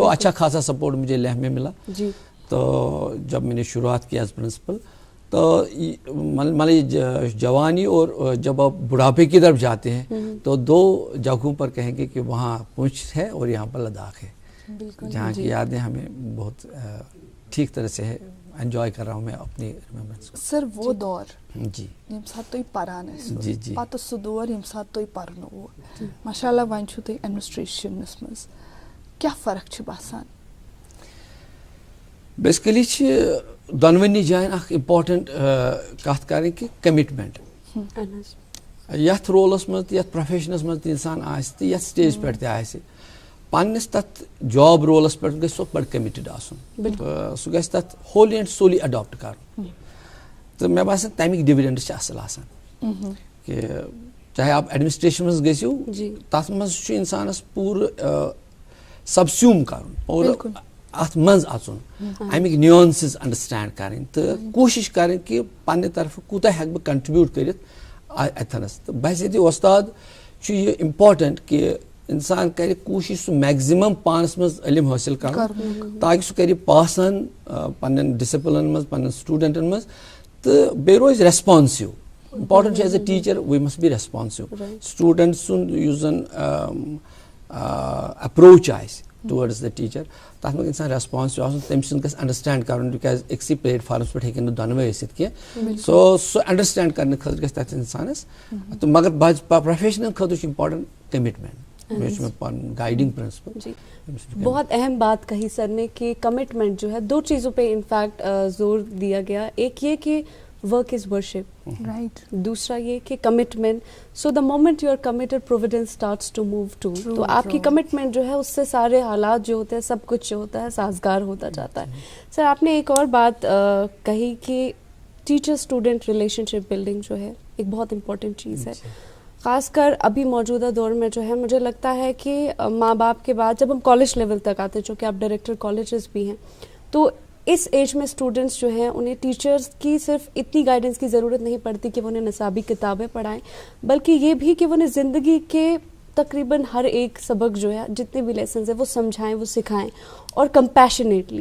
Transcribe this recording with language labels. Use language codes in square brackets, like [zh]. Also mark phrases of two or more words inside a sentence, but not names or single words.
[ur] تو اچھا خاصا سپورٹ مجھے لیہ میں ملا. تو جب میں نے شروعات کی [en] as principal, [ur] تو جوانی اور جب آپ بڑھاپے کی طرف جاتے ہیں تو 2 جگہوں پر کہیں گے کہ وہاں پونچھ ہے اور یہاں پر لداخ ہے, جہاں کی یادیں ہمیں بہت ٹھیک طرح سے انجوائے کر رہا ہوں میں اپنی ریمیمبرنس کو. سر وہ دور جی [ks] یم سات تُہۍ پران ٲسِو, جی جی, پتہٕ سُہ دور یم سات تُہۍ پرنووُ, ماشاء اللہ وۄنۍ چھُو تُہۍ ایڈمنسٹریشنس منٛز, کیٛاہ فرق چھِ باسان؟ بیسکلی چھِ دۄنوٕنی جایَن اکھ اِمپاٹنٹ کتھ کرٕنۍ کہِ کمٹمنٹ. یتھ رولس منٛز تہِ یتھ پروفیشنس منٛز تہِ انسان آسہِ تہٕ یتھ سٹیج پٮ۪ٹھ تہِ آسہِ, پننس تتھ [en] job roles [ks] پٮ۪ٹھ گژھِ سُہ بڑٕ کمٹڈ آسُن, سُہ گژھِ تتھ [en] wholly and solely adapt [ks] کرُن. تہٕ مےٚ باسان تمیُک ڈِوِڈنڈ چھِ اصل آسان کہ [ur] چاہے آپ [ks] ایڈمنسٹریشن منٛز گٔژھِو, تتھ منٛز چھُ انسانس پوٗرٕ سبسیوٗم کرُن اور اتھ منٛز اژُن, امیِکۍ [en] nuances understand [ks] کرٕنۍ, تہٕ کوٗشش کرٕنۍ کہ پننہِ طرفہٕ کوٗتاہ ہٮ۪کہٕ بہٕ کنٹربیوٗٹ کٔرِتھ اتھنس. تہٕ بحثیتِ وۄستاد چھُ یہِ امپاٹنٹ کہ انسان کرِ کوٗشش سُہ میکزِمم پانس منٛز علم حٲصِل کرُن, تاکہ سُہ کرِ پاسن پننٮ۪ن ڈسپلن منٛز, پننٮ۪ن سٹوٗڈنٹن منٛز, تہٕ بیٚیہِ روزِ ریسپانسِو. [en] امپاٹنٹ چھُ as a teacher we must be responsive. [ks] سٹوٗڈنٹ سُنٛد یُس زن اپروچ آسہِ [en] towards the teacher, [ks] تتھ منٛز انسان ریسپانسِو آسُن, تٔمۍ سُنٛد گژھِ انڈرسٹینڈ کرُن, تِکیازِ أکسٕے پلیٹ فارمس پٮ۪ٹھ ہیٚکن نہٕ دۄنوے ٲسِتھ کینٛہہ. سُہ انڈرسٹینڈ کرنہٕ خٲطرٕ گژھِ تتھ انسانس, تہٕ مگر پروفیشنل خٲطرٕ چھُ [en] important commitment. guiding principle. [ur] بہت اہم بات کہی سر نے کہ کمٹمنٹ جو ہے 2 چیزوں پہ انفیکٹ زور دیا گیا. ایک یہ کہ [en] work is worship, [ur] رائٹ. دوسرا یہ کہ کمٹمنٹ. [en] so the moment you are committed providence starts to move too. [ur] تو آپ کی کمٹمنٹ جو ہے اس سے سارے حالات جو ہوتے ہیں, سب کچھ جو ہوتا ہے سازگار ہوتا جاتا ہے. سر آپ نے ایک اور بات کہی کہ [en] teacher student relationship building [ur] جو ہے ایک بہت امپورٹنٹ چیز ہے, خاص کر ابھی موجودہ دور میں جو ہے. مجھے لگتا ہے کہ ماں باپ کے بعد جب ہم [en] college level [ur] تک آتے ہیں, چونکہ آپ [en] director colleges [ur] بھی ہیں, تو اس ایج میں اسٹوڈنٹس جو ہیں انہیں ٹیچرز کی صرف اتنی گائیڈنس کی ضرورت نہیں پڑتی کہ وہ انہیں نصابی کتابیں پڑھائیں, بلکہ یہ بھی کہ وہ انہیں زندگی کے تقریباً ہر ایک سبق جو ہے, جتنے بھی لیسنز ہیں, وہ سمجھائیں, وہ سکھائیں, اور کمپیشنیٹلی.